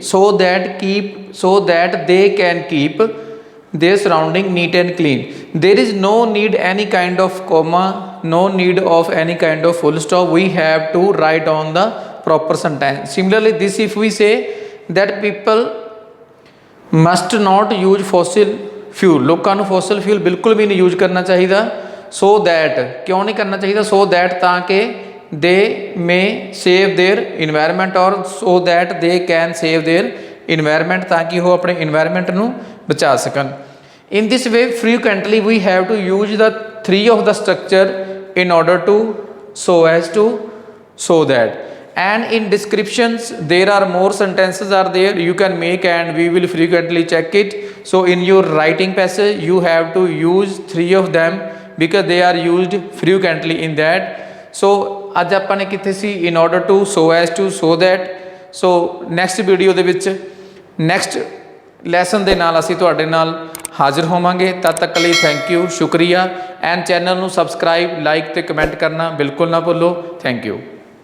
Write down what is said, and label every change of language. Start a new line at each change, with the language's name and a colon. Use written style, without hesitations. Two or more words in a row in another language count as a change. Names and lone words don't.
English: So that they can keep their surrounding neat and clean. There is no need any kind of comma, no need of any kind of full stop. We have to write on the proper sentence. Similarly, this if we say that people must not use fossil fuel,
Punjabi: ਲੋਕਾਂ ਨੂੰ
English: fossil fuel
Punjabi: ਬਿਲਕੁਲ ਵੀ ਨਹੀਂ
Hindi: यूज करना चाहिए.
English: So that,
Hindi: क्यों नहीं करना चाहिए?
English: So that ताकि they may save their environment, or so that they can save their environment,
Hindi: ताकि वो अपने environment ਨੂੰ बचा सकन.
English: In this way frequently we have to use the three of the structure in order to, so as to, so that. and in descriptions there are more sentences are there you can make and we will frequently check it. So in your writing passage you have to use 3 of them because they are used frequently in that. So
Punjabi: ਅੱਜ ਆਪਾਂ ਨੇ ਕਿੱਥੇ ਸੀ
English: in order to so as to so that.
Punjabi: So
English: next video
Punjabi: ਦੇ ਵਿੱਚ
English: next lesson
Punjabi: ਦੇ ਨਾਲ ਅਸੀਂ ਤੁਹਾਡੇ ਨਾਲ ਹਾਜ਼ਰ ਹੋਵਾਂਗੇ। ਤਦ ਤੱਕ ਲਈ
English: thank you,
Punjabi: ਸ਼ੁਕਰੀਆ। ਐਂਡ ਚੈਨਲ ਨੂੰ ਸਬਸਕ੍ਰਾਈਬ, ਲਾਈਕ ਤੇ ਕਮੈਂਟ ਕਰਨਾ ਬਿਲਕੁਲ ਨਾ ਭੁੱਲੋ।
English: thank you.